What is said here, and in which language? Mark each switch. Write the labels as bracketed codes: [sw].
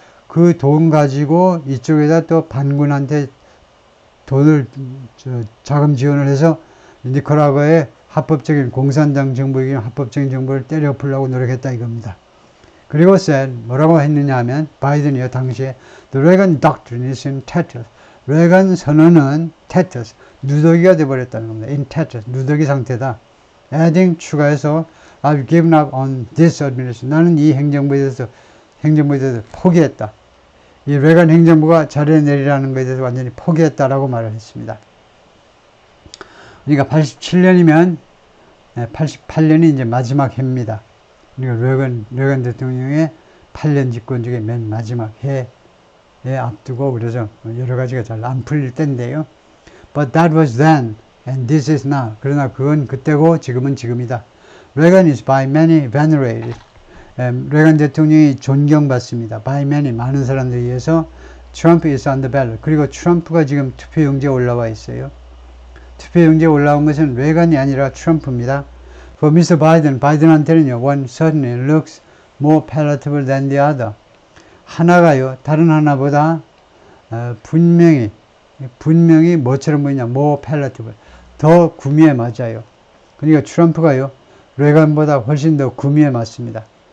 [ko] 그 돈 가지고 이쪽에다 또 반군한테 돈을 자금 지원을 해서 니카라과의 합법적인 공산당 정부이긴 합법적인 정부를 때려 엎으려고 노력했다 이겁니다. 그리고 뭐라고 했느냐 하면 바이든이요 당시에 [en] The Reagan Doctrine is in tatters. [ko] 레간 선언은 tatters, 누더기가 돼버렸다는 겁니다. [en] In tatters, [ko] 누더기 상태다. [en] Adding, [ko] 추가해서 [en] I've given up on this administration. [ko] 나는 이 행정부에 대해서 포기했다. 이 레간 행정부가 자리를 내리라는 것에 대해서 완전히 포기했다라고 말을 했습니다. 그러니까 87년이면 88년이 이제 마지막 해입니다. 그러니까 레건 대통령의 8년 집권 중에 맨 마지막 해에 앞두고 그래서 여러 가지가 잘 안 풀릴 때인데요. [en] But that was then, and this is now. [ko] 그러나 그건 그때고 지금은 지금이다. [en] Reagan is by many venerated. [ko] 레건 대통령이 존경받습니다. [en] By many, [ko] 많은 사람들에 의해서 [en] Trump is on the ballot. [ko] 그리고 트럼프가 지금 투표용지에 올라와 있어요. 투표용지에 올라온 것은 레건이 아니라 트럼프입니다. [en] For Mr. Biden, [ko] 바이든한테는요, [en] one certainly looks more palatable than the other. [ko] 하나가요, 다른 하나보다 분명히 뭐처럼 보이냐, [en] more palatable. [ko] 더 구미에 맞아요. 그러니까 트럼프가요, 레건보다 훨씬 더 구미에 맞습니다.